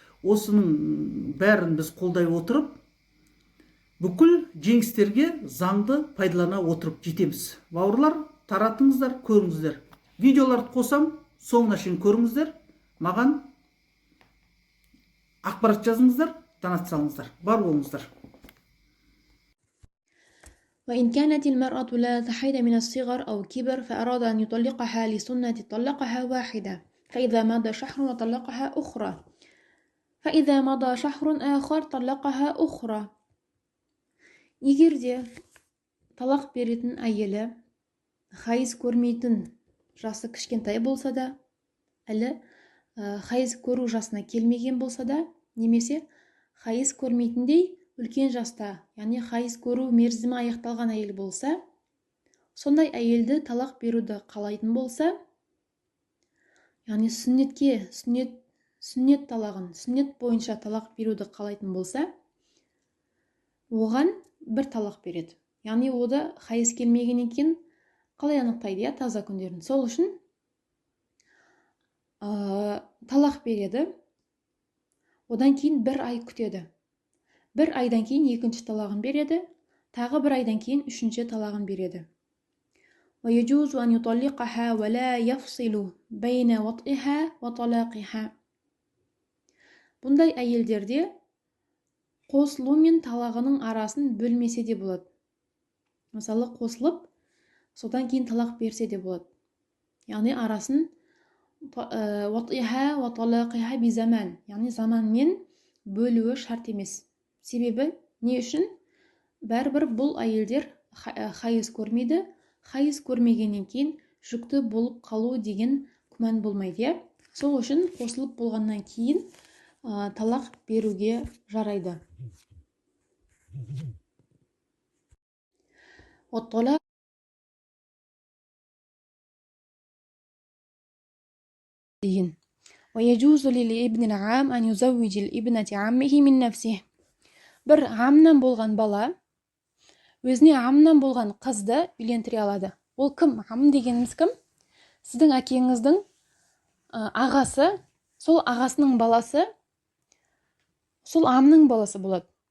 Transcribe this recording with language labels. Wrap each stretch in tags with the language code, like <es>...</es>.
<kk>Осының бәрін біз қолдай отырып, бүкіл жеңістерге заңды пайдалана отырып жетеміз. Бауырлар, таратыңыздар, көріңіздер. Видеоларды қосам, соңына шейін көріңіздер. Маған ақпарат жазыңыздар, донат салыңыздар. Бар болыңыздар.</kk> <ar>وإن كانت المرأة لا تحيض من الصغر أو كبر فأراد أن يطلقها لسنة طلقها واحدة فإذا مضى شهر وطلقها أخرى فإذا مضى شهر آخر طلقها أخرى.</ar> <kk>Егер де талақ беретін әйелі хайыз көрмейтін жасы кішкентай болса да, әлі хайыз көру жасына келмеген болса да, немесе хайыз көрмейтіндей үлкен жаста, яғни хайыз көру мерзімі аяқталған әйел болса, сондай әйелді талақ беруді қалайтын болса, яғни сүннет талағын, сүннет бойынша талақ беруді қалайтын болса, оған бір талақ береді. Яғни ода хайыз келмегеннен кейін қалай анықтайды, таза күндерін. Сол үшін талақ береді, одан кейін бір ай күтеді. Bir aydan кейін екінші талағын береді, тағы бір айдан кейін үшінші талағын береді.</kk> <ar>ويجوز أن يطلقها ولا يفصل بين وطئها وطلاقها.</ar> <kk>Бұндай әйелдерде қосылу мен талағының арасын бөлмесе де болады. Мысалы, қосылып, содан кейін талақ берсе де болады. Яғни арасын</kk> <ar>وطئها وطلاقها بزمان,</ar> <kk>яғни заманмен бөлуі шарт емес. Себебі не үшін? Бәрібір бұл әйелдер хайыз көрмейді, хайыз көрмегеннен кейін жүкті болып қалу деген күмән болмайды. Сол үшін қосылып болғаннан кейін талақ беруге жарайды. Оттолақ дейін.</kk> <ar>ويجوز للابن العام أن يزوج الابنة عمه من نفسه.</ar> <kk>Bir амнан болған бала өзіне амнан болған қызды үйлендіре алады. Ол кім? Ам дегеніміз кім? Сіздің әкеңіздің ағасы, сол ағасының баласы, сол амның баласы болады.</kk>